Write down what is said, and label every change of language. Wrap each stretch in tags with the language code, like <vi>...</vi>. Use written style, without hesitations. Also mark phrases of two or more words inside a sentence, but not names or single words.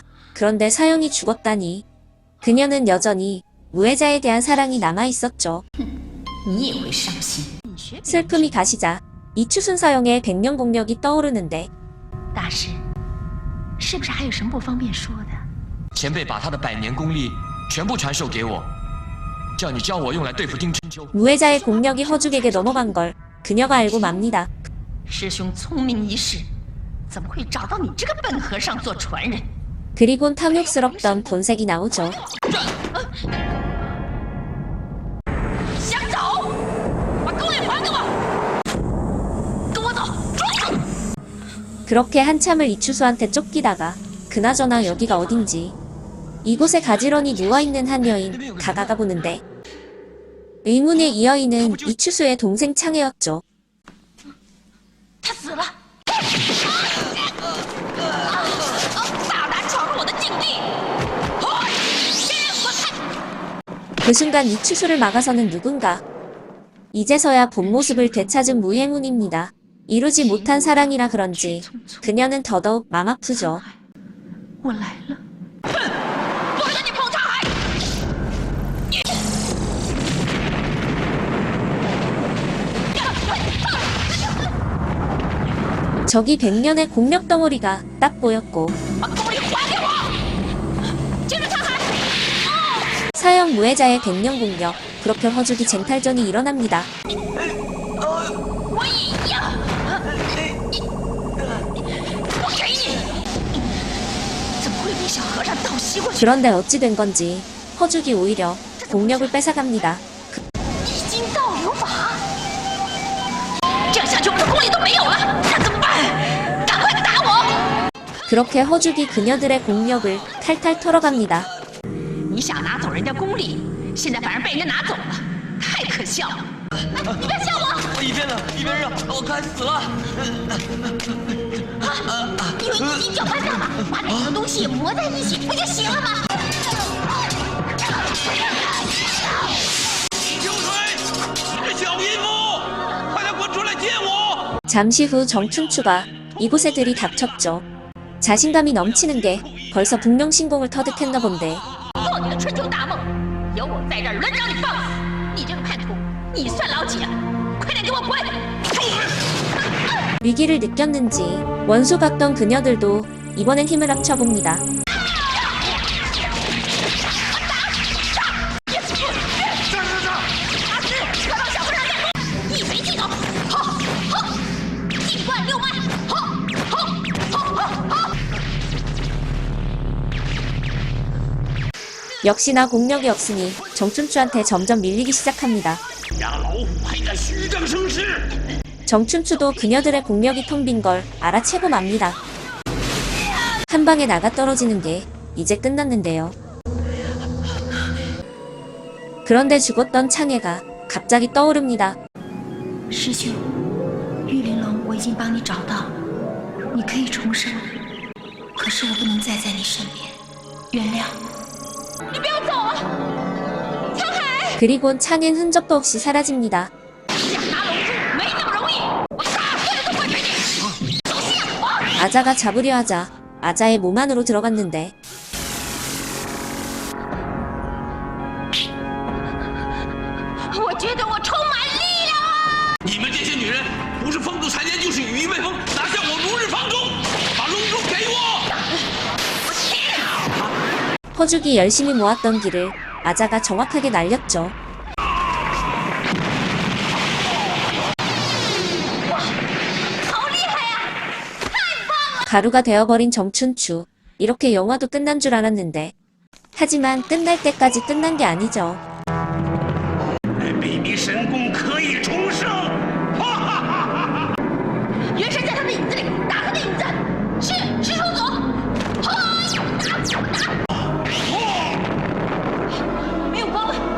<ko>그런데 사형이 죽었다니. 그녀는 여전히 무해자에 대한 사랑이 남아있었죠.</ko> <zh>你也会伤心。</zh> <ko>슬픔이 가시자 이추순 사형의 백년 공력이 떠오르는데</ko> <zh>大师，是不是还有什么不方便说的？前辈把他的百年功力全部传授给我，叫你教我用来对付丁春秋。</zh> <ko>무해자의 공력이 허죽에게 넘어간 걸 그녀가 알고 맙니다.</ko> <zh>师兄聪明一世，怎么会找到你这个笨和尚做传人？</zh> <ko>그리곤 탐욕스럽던 본색이 나오죠.</ko> <zh>想走？把功力还给我！跟我走！追！</zh> <ko>그렇게 한참을 이추수한테 쫓기다가 그나저나 여기가 어딘지 이곳에 가지런히 누워있는 한 여인 다가가 보는데 의문의 이 여인은 이추수의 동생 창혜였죠.</ko> <zh>他死了！大胆闯入我的禁地！先我看！</zh> <ko>그 순간 이추수를 막아서는 누군가. 이제서야 본 모습을 되찾은 무해문입니다. 이루지 못한 사랑이라 그런지 그녀는 더더욱 맘 아프죠.</ko> <zh>我来了！不准你碰沧海！</zh> <ko>저기 100년의 공력 덩어리가 딱 보였고</ko> <zh>把功力还给我！接着沧海！</zh> <ko>사형 무해자의 100년 공력. 그렇게 허죽이 쟁탈전이 일어납니다.</ko> <zh>我也要！我给你！怎么会被小和尚倒吸过去？</zh> <ko>그런데 어찌 된 건지 허죽이 오히려 공력을 뺏어갑니다.</ko> <zh>一金倒流法！这样下去我们的功力都没有了，那怎么办？赶快打我！</zh> <ko>그렇게 허죽이 그녀들의 공력을 탈탈 털어갑니다.</ko> <zh>你想拿走人家功力，现在反而被人家拿走了，太可笑了！你别笑我！我一边冷一边热，我快死了。因为你搅拌大法，把两个东西磨在一起，不就行了吗？秋水，你这小淫妇，快点滚出来见我！</zh> <ko>잠시 후 정춘추가 이곳에 들이닥쳤죠. 자신감이 넘치는 게 벌써 북명신공을 터득했나 본데</ko> <zh>做你的春秋大梦，有我在这儿，轮着让你放肆！你这个叛徒，你算老几啊？快点给我滚！</zh> <ko>위기를 느꼈는지 원수 같던 그녀들도 이번엔 힘을 합쳐봅니다.</ko> <zh>一锤即走，好，好，尽贯六脉，好，好，好，好，好。</zh> <ko>역시나 공력이 없으니 정춘추한테 점점 밀리기 시작합니다.</ko> <zh>让老虎还敢虚张声势！</zh> <ko>정춘추도 그녀들의 공력이 텅 빈 걸 알아채고 맙니다. 한 방에 나가 떨어지는 게 이제 끝났는데요. 그런데 죽었던 창해가 갑자기 떠오릅니다.</ko> <zh>师兄，玉玲珑我已经帮你找到，你可以重生，可是我不能再在你身边，原谅。你不要走啊，沧海！</zh> <ko>그리곤 창엔 흔적도 없이 사라집니다.</ko> <zh>想拿龙珠没那么容易，我杀所有的坏水精！走心啊！</zh> <ko>아자가 잡으려 하자 아자의 몸 안으로 들어갔는데</ko> <zh>我觉得我充满力量啊！你们这些女人，不是风度残年，就是羽翼未丰，拿下我如日方中！把龙珠给我！</zh> <ko>퍼주기 열심히 모았던 기를 아자가 정확하게 날렸죠. 가루가 되어버린 정춘추. 이렇게 영화도 끝난 줄 알았는데 하지만 끝날 때까지 끝난 게 아니죠.</ko> <zh>北冥神功可以重生！元神在他的影子里，打他的影子！是师叔祖！没有光了！</zh>